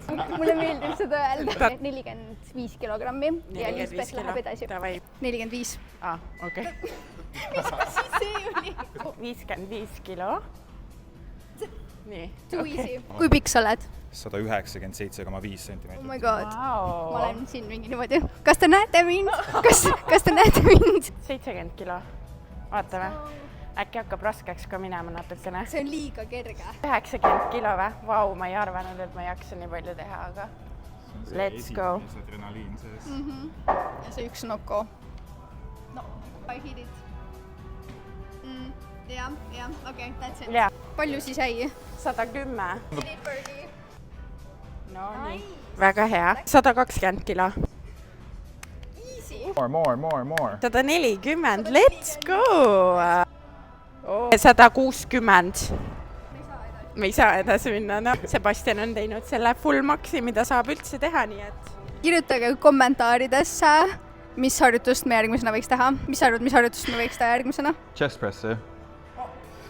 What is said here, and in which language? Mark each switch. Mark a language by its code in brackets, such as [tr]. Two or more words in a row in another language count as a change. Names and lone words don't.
[et] Mulle meeldib seda öelda. 45 kilogrammi ja Liisbet läheb edasi. 45. Okei. Mis asi see oli? 55 kilo. Nii. [en] Too easy. [et] Kui pikk sa oled? 197,5 centimeetrit. [en] Oh my god. Wow. [et] Ma olen siin mingi niimoodi. Kas te näete mind? Kas te näete mind? 70 kilo. Vaatame. Äkki hakkab raskeks ka minema natukene. See on liiga kerge. 90 kilo või? Vau, ma ei arvanud, et ma jaksa nii palju teha, aga [en] let's go. [et] See adrenaliin sees. Ja see üks noko. [en] No, I hit it. [et] Jah, okei, [en] that's it. [et] Jaa. Palju siis jäi? 110. No nii. Väga hea. 120 kilo. Easy. More. 140, [en] let's go! [et] 160. Me ei saa edasi minna, no. Sebastian on teinud selle full maxi, mida saab üldse teha, nii et... Kirjutage kommentaaridesse, mis harjutust me järgmisena võiks teha. Mis arvad, mis harjutust me võiks teha järgmisena?